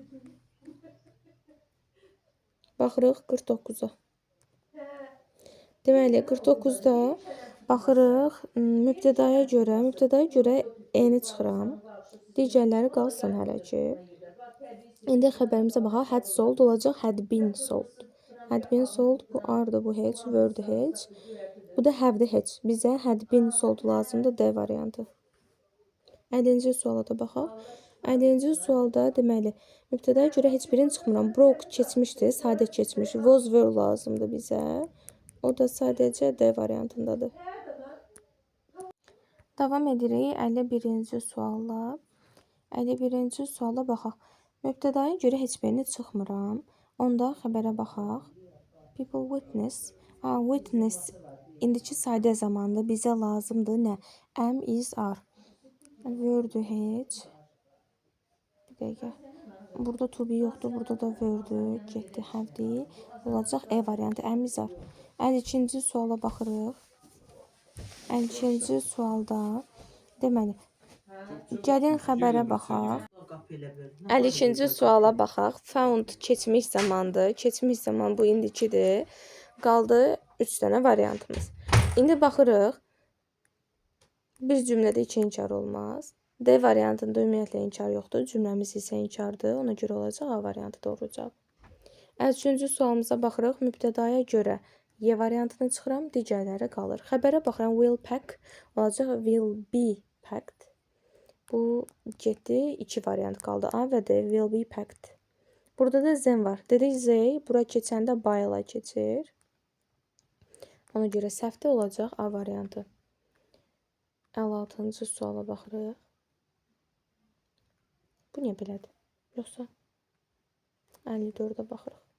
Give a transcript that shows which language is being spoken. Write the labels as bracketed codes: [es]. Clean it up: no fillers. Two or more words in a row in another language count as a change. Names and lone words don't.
[az] Baxırıq 49-a. Deməli 49-da baxırıq mübtədaya görə E-ni çıxıram. Digərləri qalsın hələ ki. İndi xəbərimizə baxaq. [en] Had sold [az] olacaq [en] had been sold. Had been sold [az] bu are-dır, bu heç, were-dır heç. Bu da have-dir heç. Bizə [en] had been sold [az] lazımdır D variantı. 50-ci suala da baxaq. 50-ci sualda deməli mübtədaya görə heç birini çıxmıram. Broke keçmişdir, sadə keçmiş. [en] Was were [az] lazımdır bizə. O da sadəcə D variantındadır. Davam edirik 51-ci sualla. 51-ci suala baxaq. Mübtədaya görə heç birini çıxmıram. Onda xəbərə baxaq. [en] People witness. [az] Witness indiki sadə zamandır. Bizə lazımdır nə? [en] Am, is, are. [az] Were-dür heç. Bir dəqiqə. Burada [en] to be [az] yoxdur. Burada da were-dür. Getdi, have-dir. Olacaq E variantı. [en] Am, is, are. [az] 52-ci suala baxırıq. 52-ci sualda deməli gəlin xəbərə baxaq. 52-ci suala baxaq. Found keçmiş zamandır. Keçmiş zaman bu indikidir. Qaldı 3 dənə variantımız. İndi baxırıq. Bir cümlədə 2 inkar olmaz. D variantında ümumiyyətlə inkar yoxdur. Cümləmiz isə inkardır. Ona görə olacaq A variantı doğru cavab. 53-cü sualımıza baxırıq. Mübtədaya görə Y variantını çıxıram. Digərləri qalır. Xəbərə baxıram. [en] Will pack olacaq. Will be packed. [az] Bu getdi. 2 variant qaldı. A və D. [en] Will be packed. [az] Burada da zen var. Dedik Z bura keçəndə by ilə keçir. Ona görə səhvdə olacaq A variantı. 56-cı suala baxırıq. Bu niyə belədir? Yoxsa 54-ə baxırıq.